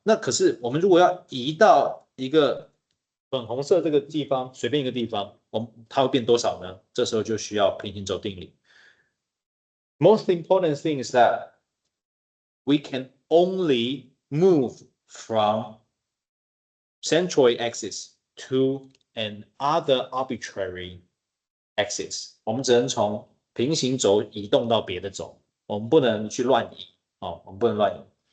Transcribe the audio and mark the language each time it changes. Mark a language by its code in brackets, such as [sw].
[zh] 那可是我们如果要移到一个粉红色这个地方，随便一个地方，它会变多少呢？这时候就需要平行轴定理。 [en] Most important thing is that we can only move from centroid axis to an other arbitrary axis。 [zh] 我们只能从平行轴移动到别的轴，我们不能去乱移哦，我们不能乱移。